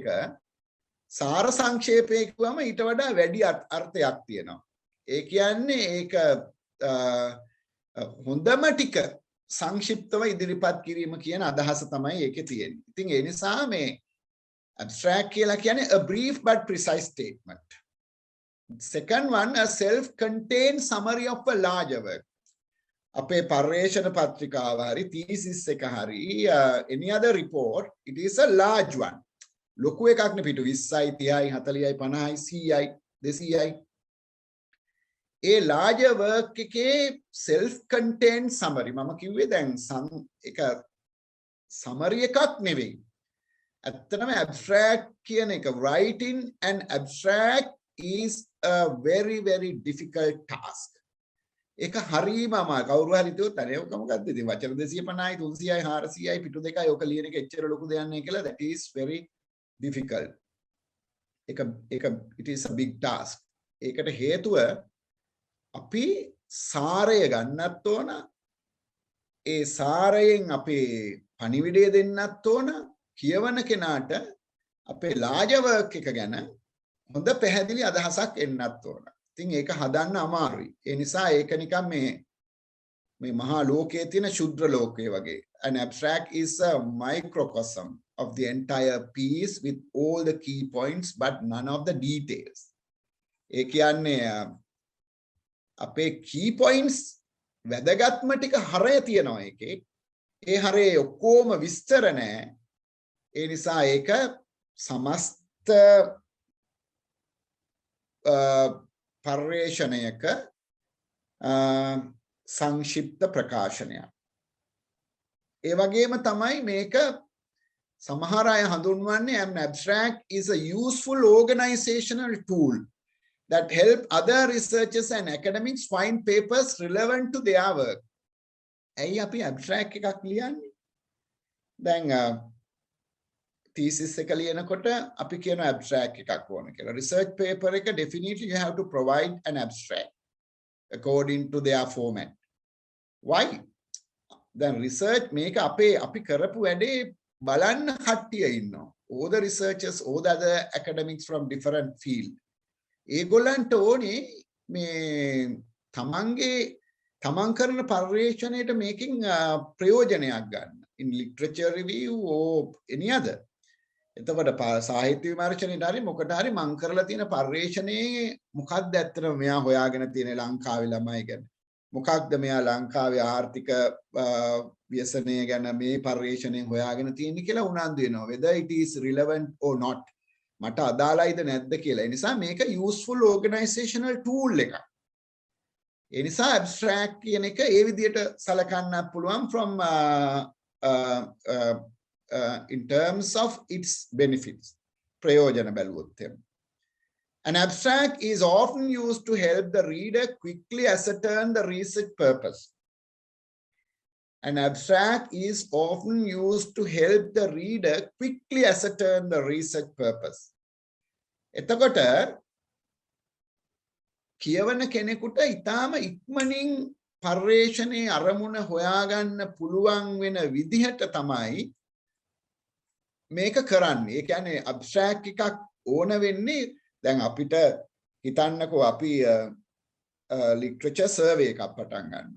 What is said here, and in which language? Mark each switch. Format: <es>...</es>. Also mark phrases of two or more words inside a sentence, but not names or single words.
<si>සාර සංක්ෂේපය කියවම ඊට වඩා වැඩි අර්ථයක් තියෙනවා. ඒ කියන්නේ ඒක හොඳම ටික සංක්ෂිප්තව ඉදිරිපත් කිරීම කියන අදහස තමයි ඒකේ තියෙන්නේ. ඉතින් ඒ නිසා මේ Abstract කියලා කියන්නේ</si> <en>a brief but precise statement. Second one, a self-contained summary of a larger work.</en> <si>අපේ පර්යේෂණ පත්‍රිකාව හරි thesis එක හරි</si> <en>any other report, it is a large one.</en> <si>ලොකු එකක් නේ පිටු 20යි 30යි 40යි 50යි 100යි 200යි. ඒ</si> <en>larger work</en> <si>එකේ</si> <en>self-contained summary</en> <si>මම කිව්වේ දැන් එක summary එකක් නෙවෙයි. ඇත්තටම abstract කියන එක</si> <en>writing and abstract is a very very difficult task.</en> <si>ඒක හරීම අමාරු. කවුරු හරි හිතුවොත් අනේ ඔක මොකද්ද ඉතින් වචන 250යි 300යි 400යි පිටු දෙකයි ඔක ලියන එක එච්චර ලොකු දෙයක් නේ කියලා.</si> <en>That is very difficult. It is a big task.</en> <si>ඒකට හේතුව අපි සාරය ගන්නත් ඕන. ඒ සාරයෙන් අපේ පණිවිඩය දෙන්නත් ඕන. කියවන කෙනාට අපේ</si> <en>larger work</en> <si>එක ගැන හොඳ පැහැදිලි අදහසක් එන්නත් ඕන. ඉතින් ඒක හදන්න අමාරුයි. ඒ නිසා ඒක නිකන් මේ මහා ලෝකයේ තියෙන ශුද්‍ර ලෝකයේ වගේ.</si> <en>An abstract is a microcosm of the entire piece with all the key points but none of the details.</en> <si>ඒ කියන්නේ අපේ</si> <en>key points</en> <si>වැදගත්ම ටික හරය තියෙනවා ඒකේ. ඒ හරේ ඔක්කොම විස්තර නැහැ. ඒ නිසා ඒක සමස්ත පර්යේෂණයක සංක්ෂිප්ත ප්‍රකාශනයක්.</si> <en>ඒ වගේම තමයි මේක සමහර අය හඳුන්වන්නේ an abstract is a useful organizational tool that help other researchers and academics find papers relevant to their work.</en> <si>ඇයි අපි abstract එකක් ලියන්නේ? දැන් thesis එක ලියනකොට අපි කියන abstract එකක් ඕන කියලා.</si> <en>Research paper එක definitely you have to provide an abstract according to their format. Why? Then research</en> <si>මේක අපි කරපු වැඩේ බලන්න කට්ටිය ඉන්නවා.</si> <en>All the researchers, all the other academics from different field.</en> <si>ඒගොල්ලන්ට ඕනේ මේ තමන් කරන පර්යේෂණයට මේකෙන් ප්‍රයෝජනයක් ගන්න.</si> <en>In literature review or any other.</en> <si>එතකොට සාහිත්‍ය විමර්ශනයේට හරි මොකට හරි මං කරලා තියෙන පර්යේෂණයේ මොකක්ද ඇත්තටම මෙයා හොයාගෙන තියෙන ලංකාවේ ළමයි ගැන මොකක්ද මෙයා ලංකාවේ ආර්ථික ව්‍යසනය ගැන මේ පර්යේෂණයෙන් හොයාගෙන තියෙන්නේ කියලා උනන්දු වෙනවා.</si> <en>whether it is relevant or not.</en> <si>මට අදාළයිද නැද්ද කියලා. ඒ නිසා මේක</si> <en>useful organizational tool</en> <si>එකක්. ඒ නිසා abstract කියන එක ඒ විදිහට සලකන්නත් පුළුවන්</si> <en>from in terms of its benefits.</en> <si>ප්‍රයෝජන බැලුවොත් එහෙම.</si> <en>An abstract is often used to help the reader quickly ascertain the research purpose. An abstract is often used to help the reader quickly ascertain the research purpose.</en> <si>එතකොට කියවන කෙනෙකුට ඊටාම ඉක්මනින් පර්යේෂණයේ අරමුණ හොයාගන්න පුළුවන් වෙන විදිහට තමයි මේක කරන්නේ. ඒ කියන්නේ abstract එකක් ඕන වෙන්නේ දැන් අපිට හිතන්නකෝ අපි</si> <en>literature survey</en> <si>එකක් පටන් ගන්නවා.</si>